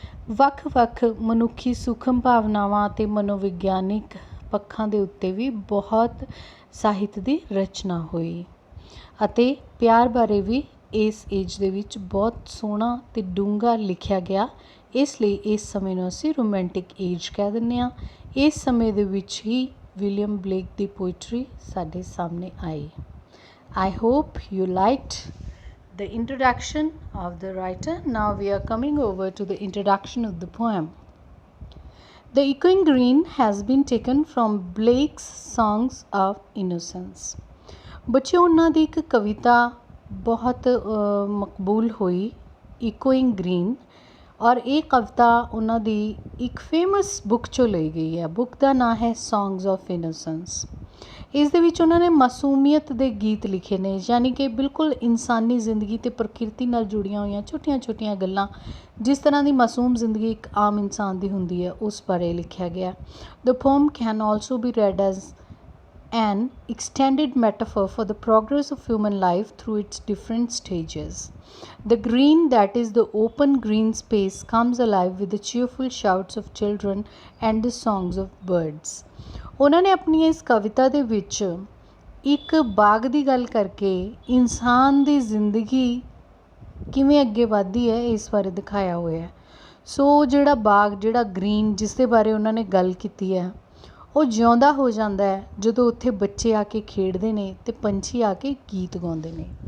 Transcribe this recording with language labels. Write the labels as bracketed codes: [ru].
[pa] ਵੱਖ-ਵੱਖ ਮਨੁੱਖੀ ਸੂਖਮ ਭਾਵਨਾਵਾਂ ਅਤੇ ਮਨੋਵਿਗਿਆਨਿਕ ਪੱਖਾਂ ਦੇ ਉੱਤੇ ਵੀ ਬਹੁਤ ਸਾਹਿਤ ਦੀ ਰਚਨਾ ਹੋਈ ਅਤੇ ਪਿਆਰ ਬਾਰੇ ਵੀ ਇਸ ਏਜ ਦੇ ਵਿੱਚ ਬਹੁਤ ਸੋਹਣਾ ਅਤੇ ਡੂੰਘਾ ਲਿਖਿਆ ਗਿਆ। ਇਸ ਲਈ ਇਸ ਸਮੇਂ ਨੂੰ ਅਸੀਂ ਰੋਮੈਂਟਿਕ ਏਜ ਕਹਿ ਦਿੰਦੇ ਹਾਂ। ਇਸ ਸਮੇਂ ਦੇ ਵਿੱਚ ਹੀ ਵਿਲੀਅਮ ਬਲੇਕ ਦੀ ਪੋਇਟਰੀ ਸਾਡੇ ਸਾਹਮਣੇ ਆਈ। [en] I hope you liked the introduction of the writer. Now we are coming over to the introduction of the poem. The Echoing Green has been taken from Blake's Songs of Innocence. [pa] ਬੱਚਿਓ, ਉਹਨਾਂ ਦੀ ਇੱਕ ਕਵਿਤਾ ਬਹੁਤ ਮਕਬੂਲ ਹੋਈ, Echoing Green, ਔਰ ਇਹ ਕਵਿਤਾ ਉਹਨਾਂ ਦੀ ਇੱਕ ਫੇਮਸ ਬੁੱਕ 'ਚੋਂ ਲਈ ਗਈ ਹੈ। ਬੁੱਕ ਦਾ ਨਾਂ ਹੈ Songs of Innocence. ਇਸ ਦੇ ਵਿੱਚ ਉਹਨਾਂ ਨੇ ਮਾਸੂਮੀਅਤ ਦੇ ਗੀਤ ਲਿਖੇ ਨੇ, ਯਾਨੀ ਕਿ ਬਿਲਕੁਲ ਇਨਸਾਨੀ ਜ਼ਿੰਦਗੀ ਅਤੇ ਪ੍ਰਕਿਰਤੀ ਨਾਲ ਜੁੜੀਆਂ ਹੋਈਆਂ ਛੋਟੀਆਂ ਛੋਟੀਆਂ ਗੱਲਾਂ, ਜਿਸ ਤਰ੍ਹਾਂ ਦੀ ਮਾਸੂਮ ਜ਼ਿੰਦਗੀ ਇੱਕ ਆਮ ਇਨਸਾਨ ਦੀ ਹੁੰਦੀ ਹੈ, ਉਸ ਬਾਰੇ ਲਿਖਿਆ ਗਿਆ। [en] The poem can also be read as an extended metaphor for the progress of human life through its different stages. The green, that is the open green space, comes alive with the cheerful shouts of children and the songs of birds. [pa] ਉਹਨਾਂ ਨੇ ਆਪਣੀ ਇਸ ਕਵਿਤਾ ਦੇ ਵਿੱਚ ਇੱਕ ਬਾਗ ਦੀ ਗੱਲ ਕਰਕੇ ਇਨਸਾਨ ਦੀ ਜ਼ਿੰਦਗੀ ਕਿਵੇਂ ਅੱਗੇ ਵੱਧਦੀ ਹੈ ਇਸ ਬਾਰੇ ਦਿਖਾਇਆ ਹੋਇਆ। ਸੋ ਜਿਹੜਾ ਬਾਗ, ਜਿਹੜਾ ਗ੍ਰੀਨ, ਜਿਸ ਦੇ ਬਾਰੇ ਉਹਨਾਂ ਨੇ ਗੱਲ ਕੀਤੀ ਹੈ, ਉਹ ਜਿਉਂਦਾ ਹੋ ਜਾਂਦਾ ਹੈ ਜਦੋਂ ਉੱਥੇ ਬੱਚੇ ਆ ਕੇ ਖੇਡਦੇ ਨੇ ਅਤੇ ਪੰਛੀ ਆ ਕੇ ਗੀਤ ਗਾਉਂਦੇ ਨੇ।